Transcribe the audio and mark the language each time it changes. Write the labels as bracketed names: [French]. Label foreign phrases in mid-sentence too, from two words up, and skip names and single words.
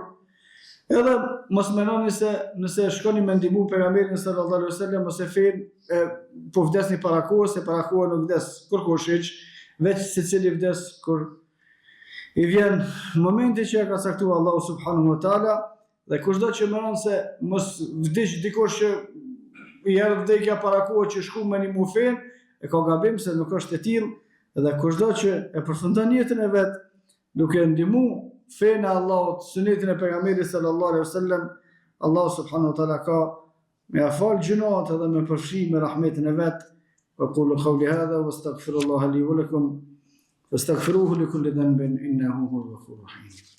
[Albanian] Edhe mos mendoni se nëse shkoni me ndihmu pejgamberin [Arabic] صلى الله عليه وسلم [Albanian] ose fen po vdesni para kohës, se para kohës nuk vdes kurkush hiç, veç secili vdes kur i vjen momenti që ka caktuar Allahu [Arabic] سبحانه وتعالى, [Albanian] dhe kushdo që mendon se mos vdiq dikush që i erdhi vdekja para kohës që shku me një mufen, e ka gabim se nuk është e tillë. Edhe kushdo që e përfundon jetën e vet duke ndihmu fen e Allahut, sunetin e pejgamberit [Arabic] صلى الله عليه وسلم, [Albanian] Allah [Arabic] سبحانه وتعالى [Albanian] ka me afal gjunohat edhe me përfshi me rahmetin e vet. [Arabic] وقولوا قولي هذا واستغفر الله لي ولكم فاستغفروه لكل ذنب إنه هو الغفور الرحيم.